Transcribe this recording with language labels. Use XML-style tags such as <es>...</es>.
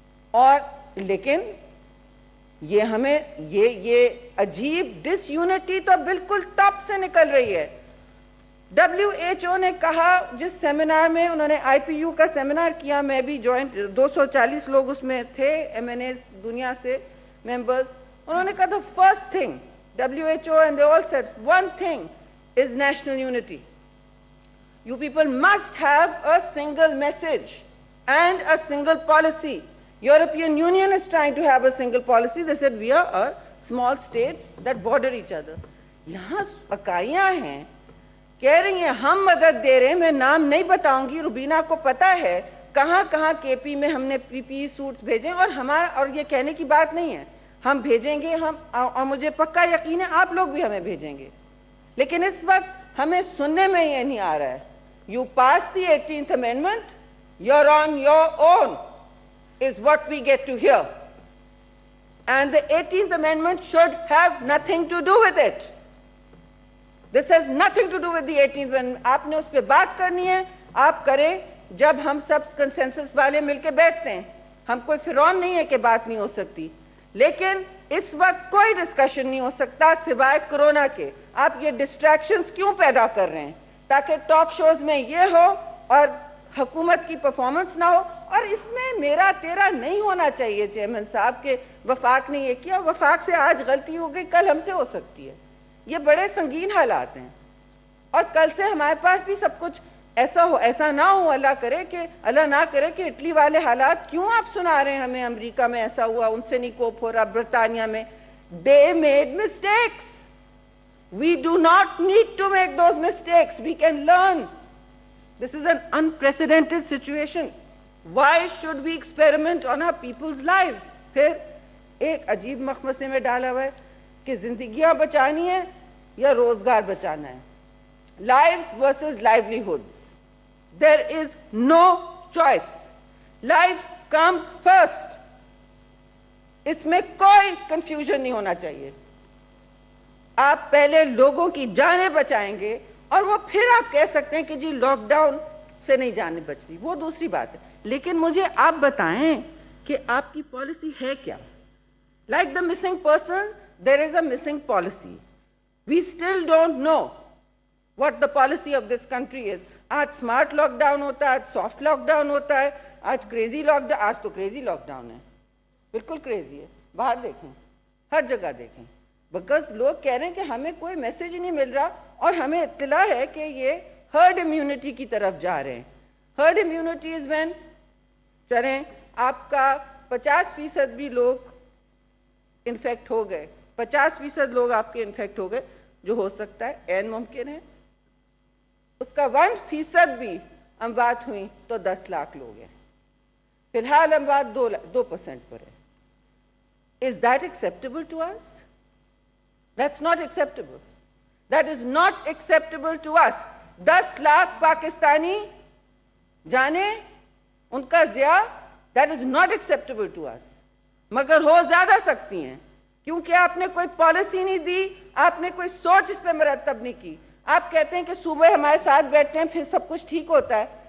<ur>اور لیکن یہ ہمیں یہ عجیب ڈس یونٹی تو بالکل ٹاپ سے نکل رہی ہے. WHO نے کہا، جس سیمینار میں انہوں نے IPU کا سیمینار کیا، میں بھی جوائنٹ، 240 لوگ اس میں تھے، MNAs دنیا سے ممبرز. انہوں نے کہا</ur> <en>the first thing WHO and they all said one thing is national unity. You people must have a single message and a single policy. European Union is trying to have a single policy. They said we are small states that border each other.</en> <ur>یہاں اکائیاں ہیں کہہ رہی ہیں ہم مدد دے رہے ہیں. میں نام نہیں بتاؤں گی، روبینہ کو پتا ہے کہاں کہاں KP میں ہم نے PPE سوٹس بھیجے، اور یہ کہنے کی بات نہیں ہے، ہم بھیجیں گے، اور مجھے پکا یقین ہے آپ لوگ بھی ہمیں بھیجیں گے. لیکن اس وقت ہمیں سننے میں یہ نہیں آ رہا ہے.</ur> <en>You pass the 18th Amendment, you're on your own, is what we get to hear. And the 18th Amendment should have nothing to do with it. This has nothing to do with the 18th Amendment.</en> <ur>آپ نے اس پہ بات کرنی ہے، آپ کریں جب ہم سب کنسنسس والے مل کے بیٹھتے ہیں. ہم کوئی فرعون نہیں ہے کہ بات نہیں ہو سکتی، لیکن اس وقت کوئی ڈسکشن نہیں ہو سکتا سوائے کرونا کے. آپ یہ ڈسٹریکشنز کیوں پیدا کر رہے ہیں؟ تاکہ ٹاک شوز میں یہ ہو اور حکومت کی پرفارمنس نہ ہو. اور اس میں میرا تیرا نہیں ہونا چاہیے چیئرمین صاحب کہ وفاق نے یہ کیا، وفاق سے آج غلطی ہو گئی، کل ہم سے ہو سکتی ہے. یہ بڑے سنگین حالات ہیں، اور کل سے ہمارے پاس بھی سب کچھ ایسا نہ ہو. اللہ نہ کرے کہ اٹلی والے حالات کیوں آپ سنا رہے ہیں ہمیں، امریکہ میں ایسا ہوا، ان سے نہیں کوپ ہو رہا، برطانیہ میں.</ur> <en>They made mistakes. We do not need to make those mistakes. We can learn. This is an unprecedented situation. Why should we experiment on our people's lives?</en> <ur>پھر ایک عجیب مخمصے میں ڈالا ہوا ہے کہ زندگیاں بچانی ہے یا روزگار بچانا ہے.</ur> <en>Lives versus livelihoods. There is no choice. Life comes first.</en> <ur>اس میں کوئی کنفیوژن نہیں ہونا چاہیے. آپ پہلے لوگوں کی جانیں بچائیں گے، اور وہ پھر آپ کہہ سکتے ہیں کہ جی لاک ڈاؤن سے نہیں جانیں بچتی، وہ دوسری بات ہے. لیکن مجھے آپ بتائیں کہ آپ کی پالیسی ہے کیا؟</ur> <en>Like the missing person, there is a missing policy. We still don't know what the policy of this country is.</en> <ur>آج اسمارٹ لاک ڈاؤن ہوتا ہے، آج سافٹ لاک ڈاؤن ہوتا ہے، آج کریزی لاک ڈاؤن، آج تو کریزی لاک ڈاؤن ہے، بالکل کریزی ہے. باہر دیکھیں، ہر جگہ دیکھیں، بیکاز لوگ کہہ رہے ہیں کہ ہمیں کوئی میسج ہی نہیں مل رہا، اور ہمیں اطلاع ہے کہ یہ ہرڈ امیونٹی کی طرف جا رہے ہیں. ہرڈ امیونٹی از وین چلیں آپ کا 50% بھی لوگ انفیکٹ ہو گئے، 50% لوگ آپ کے انفیکٹ ہو گئے، جو ہو سکتا ہے عین ممکن ہے. اس کا 1% بھی اموات ہوئی تو 10 لاکھ لوگ ہیں. فی الحال اموات 2% پر ہے.</ur> <en>Is that acceptable to us? That's not acceptable. That is not acceptable to us.</en> <ur>10 lakh Pakistani جانے ان کا ضیاع،</ur> <en>that is not acceptable to us.</en> <ur>مگر ہو زیادہ سکتی ہیں، کیونکہ آپ نے کوئی پالیسی نہیں دی، آپ نے کوئی سوچ اس پہ مرتب نہیں کی. آپ کہتے ہیں کہ صوبے ہمارے ساتھ بیٹھتے ہیں پھر سب کچھ ٹھیک ہوتا ہے.</ur>